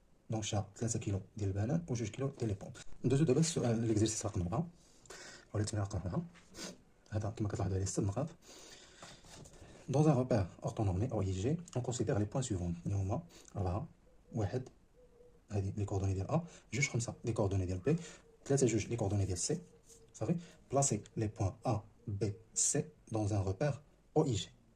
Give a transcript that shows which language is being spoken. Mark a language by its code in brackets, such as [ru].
[ar] دونك شرا 3 كيلو ديال البنان و 2 كيلو ديال لي بون. ندوزو دابا السؤال ليكزيرسيس رقم 4 ولا التمرين رقم 4. هذا كما كتلاحظوا عليه 6 نقاط. [fr] Dans un repère orthonormé OIG, on considère les points suivants. [ar] اللي هما 4 1 هذه لي كوردوني ديال A، 2 5 لي كوردوني ديال B، 3 2 لي كوردوني ديال C. [fr] صافي placer les points A B C dans un repère OIG.